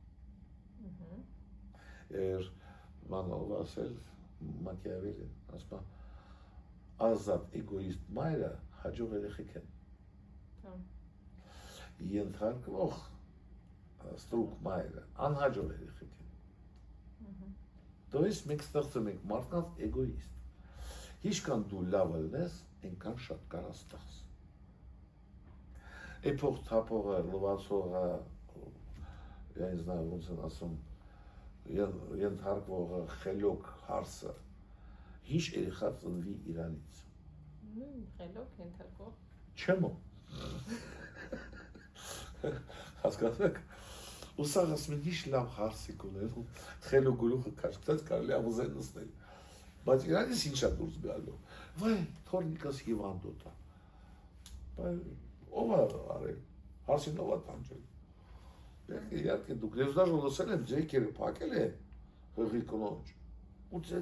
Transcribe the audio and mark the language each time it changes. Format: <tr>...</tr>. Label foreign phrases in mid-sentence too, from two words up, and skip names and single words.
<hy>Մանով ասել Մակիավելին, ասում է, ազատ էգոիստ մայրը հաջող երեխեք են։ Ենթարկվող ստրուկ մայրը անհաջող երեխեք են։</hy> <ru>То есть</ru> <hy>մենք ստեղծում ենք մարդկանց էգոիստ։ Ինչքան դու լավ ելնես, այնքան շատ կարաս ստեղծ։ Էփող թափողը, լվացողը,</hy> <ru>я не знаю,</ru> <hy>ոնց են ասում, ենթարկվողը, խելոք հարսը, ինչ երեխա ծնվի իրանից։ Խելոք ենթարկվող։ Չեմ ու։ Հասկացեք, ու սաղ ասում են, ինչ լավ հարսիկ ունեն, խելոք գլուխը կաշկտած կարելի ավուզեն նստել, բայց իրանից ինչ է դուրս գալու, վայ, թորնիկս հիվանդոտ է, ով է արել, հարսին ով է տանջել, իհարկե դուք ես դաժ լսել եմ ձեքերը փակել է հղի կնոջ ու</hy>